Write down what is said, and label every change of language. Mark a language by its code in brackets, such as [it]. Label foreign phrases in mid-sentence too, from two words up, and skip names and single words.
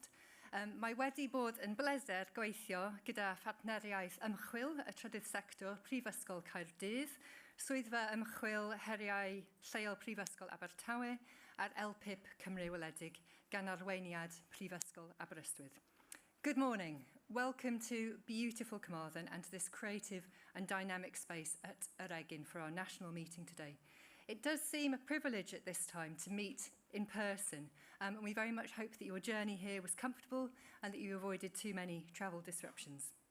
[cy] Mae wedi bod yn bleser gweithio gyda Partneriaeth Ymchwil y Trydydd sector Brifysgol Caerfyrddin, swyddfa ymchwil heriau Lleol Brifysgol Aberystwyth a'r LPIP Cymru Wledig gan arweiniad Brifysgol Aberystwyth. [en] Good morning. Welcome to beautiful Carmarthen and to this creative and dynamic space at Yr Egin for our national meeting today. It does seem a privilege at this time to meet in person, and we very much hope that your journey here was comfortable and that you avoided too many travel disruptions.